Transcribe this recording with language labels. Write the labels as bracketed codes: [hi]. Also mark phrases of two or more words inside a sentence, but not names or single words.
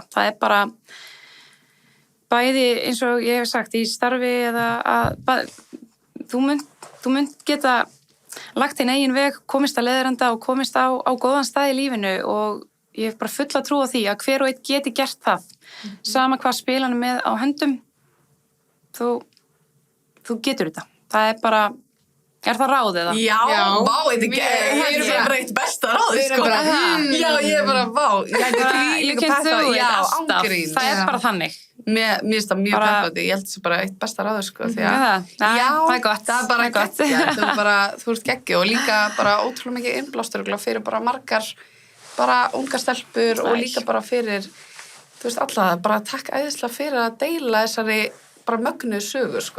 [is] Það bara bæði eins og ég hef sagt í starfi eða að þú munt geta lagt þinn eigin veg, komist að leiðarenda og komist á góðan stað í lífinu og ég hef bara fulla trú á því að hver og einn geti gert það. Sama hvað spilanum með á höndum, þú getur þetta. Það bara, það ráð eða? Já, vá, þetta er bara eitt besta ráð, sko. Já, ég bara, vá. [en] You can do it [is] alltaf. Það bara þannig. Mér finnst það mjög peppandi. Ég held þessi bara eitt besta ráð, sko. Já, það gott. Það bara gott. Þú ert geggjuð og líka bara ótrúlega mikið innblástur fyrir bara margar, bara ungar stelpur og líka bara fyrir, þú veist, alla, bara takk æðislega fyrir að deila þessari bara mögnuðu sögu, sko.